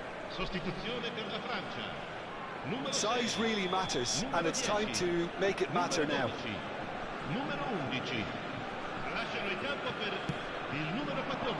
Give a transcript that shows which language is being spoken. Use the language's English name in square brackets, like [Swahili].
[Italian] Sostituzione per la Francia. [English] Size really matters, and it's time to make it matter now. [Italian] Numero 11. Lasciano il campo per il numero 14.